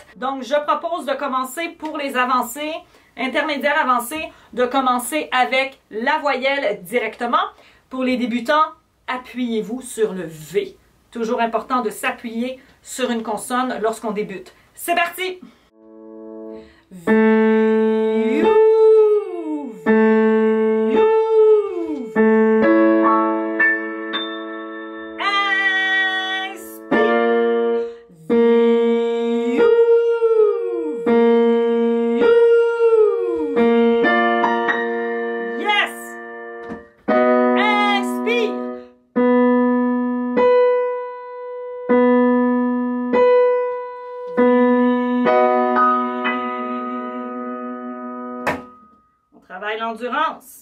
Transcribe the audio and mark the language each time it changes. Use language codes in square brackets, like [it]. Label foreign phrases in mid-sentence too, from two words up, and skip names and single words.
[fr] Donc, je propose de commencer pour les avancées, intermédiaires avancées, de commencer avec la voyelle directement. Pour les débutants, appuyez-vous sur le V. Toujours important de s'appuyer sur une consonne lorsqu'on débute. C'est parti! V, U, V, U, V. Inspire. V, U, V, U, V. Yes! Inspire. On travaille l'endurance.